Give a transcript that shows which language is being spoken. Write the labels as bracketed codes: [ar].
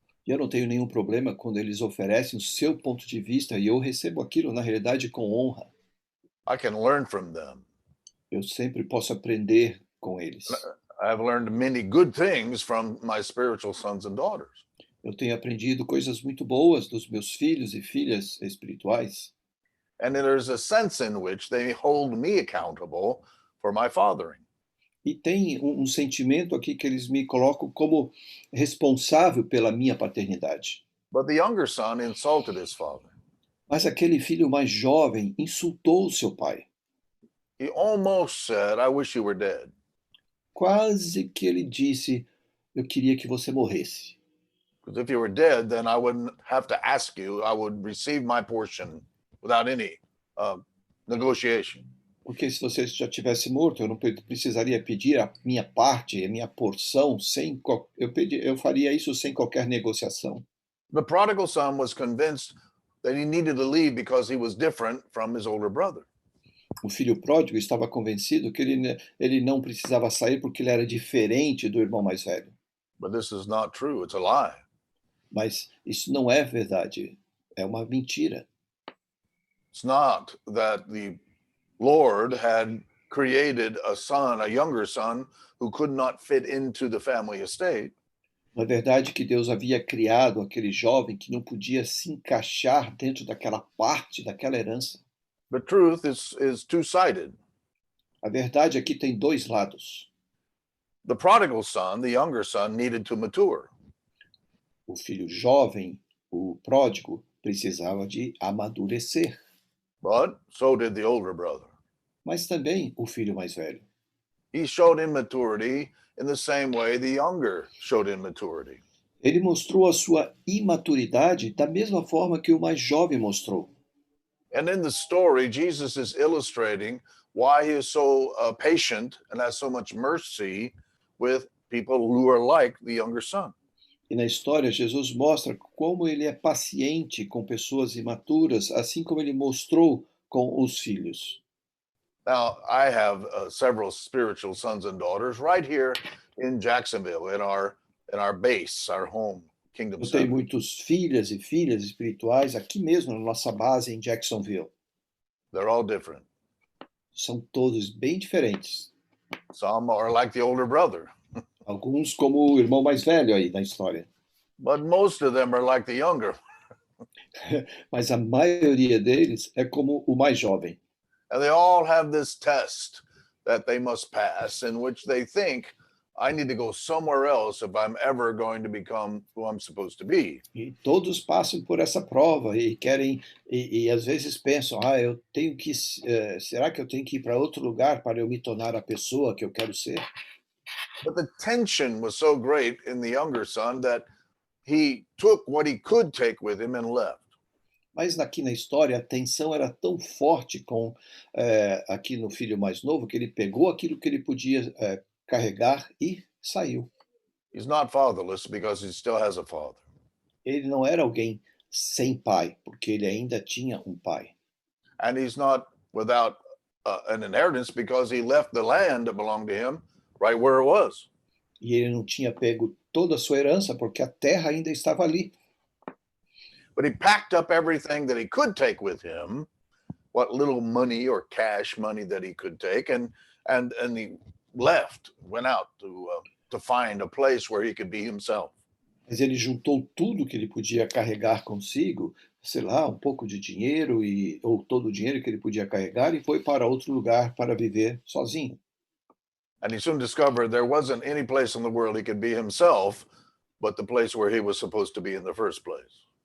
[pt] E eu não tenho nenhum problema quando eles oferecem o seu ponto de vista e eu recebo aquilo, na realidade, com honra. [en] I can learn from them. [pt] Eu sempre posso aprender com eles. [en] I have learned many good things from my spiritual sons and daughters. [pt] Eu tenho aprendido coisas muito boas dos meus filhos e filhas espirituais. [en] And there's a sense in which they hold me accountable for my fathering. [pt] E tem um sentimento aqui que eles me colocam como responsável pela minha paternidade. [en] But the younger son insulted his father. [pt] Mas aquele filho mais jovem insultou o seu pai. [en] He almost said, I wish you were dead. [pt] Quase que ele disse, eu queria que você morresse. [en] Because if you were dead, then I wouldn't have to ask you. I would receive my portion without any negotiation. [pt] Porque se você já tivesse morto, eu não precisaria pedir a minha parte, a minha porção, eu faria isso sem qualquer negociação. [en] The prodigal son was convinced that he needed to leave because he was different from his older brother. [pt] O filho pródigo estava convencido que ele não precisava sair porque ele era diferente do irmão mais velho. [en] But this is not true. It's a lie. [pt] Mas isso não é verdade, é uma mentira. [en] It's not that the Lord had created a son, a younger son, who could not fit into the family estate. [pt] Na verdade, que Deus havia criado aquele jovem que não podia se encaixar dentro daquela parte, daquela herança. [en] The truth is two-sided. [pt] A verdade aqui tem dois lados. [en] The prodigal son, the younger son, needed to mature. [pt] O filho jovem, o pródigo, precisava de amadurecer. [en] But so did the older brother. [pt] Mas também o filho mais velho. [en] He showed immaturity in the same way the younger showed immaturity. [pt] Ele mostrou a sua imaturidade da mesma forma que o mais jovem mostrou. [en] And in the story, Jesus is illustrating why he is so patient and has so much mercy with people who are like the younger son. [pt] E na história, Jesus mostra como ele é paciente com pessoas imaturas, assim como ele mostrou com os filhos. [en] Now, I have several spiritual sons and daughters right here in Jacksonville, in our base, our home, Kingdom [pt] Eu tenho [en] Center. [pt] muitos filhas e filhas espirituais aqui mesmo na nossa base em Jacksonville. [en] They're all different. [pt] São todos bem diferentes. [en] Some are like the older brother, [pt] Alguns como o irmão mais velho aí na história. [en] but most of them are like the younger. [pt] Mas a maioria deles é como o mais jovem. [en] And they all have this test that they must pass in which they think, I need to go somewhere else if I'm ever going to become who I'm supposed to be. [pt] E todos passam por essa prova e querem, e às vezes pensam, eu tenho que, será que eu tenho que ir para outro lugar para eu me tornar a pessoa que eu quero ser? [en] But the tension was so great in the younger son that he took what he could take with him and left. [pt] Mas aqui na história a tensão era tão forte com aqui no filho mais novo que ele pegou aquilo que ele podia carregar e saiu. [en] He's not fatherless because he still has a father. [pt] Ele não era alguém sem pai, porque ele ainda tinha um pai. [en] And he's not without an inheritance because he left the land that belonged to him right where it was. [pt] E ele não tinha pego toda a sua herança porque a terra ainda estava ali. [en] But he packed up everything that he could take with him, what little money or cash money that he could take, and he went out to find a place where he could be himself. [pt] Mas ele juntou tudo que ele podia carregar consigo, sei lá, um pouco de dinheiro ou todo o dinheiro que ele podia carregar e foi para outro lugar para viver sozinho. [en] And he soon discovered there wasn't any place in the world he could be himself, but the place where he was supposed to be in the first place.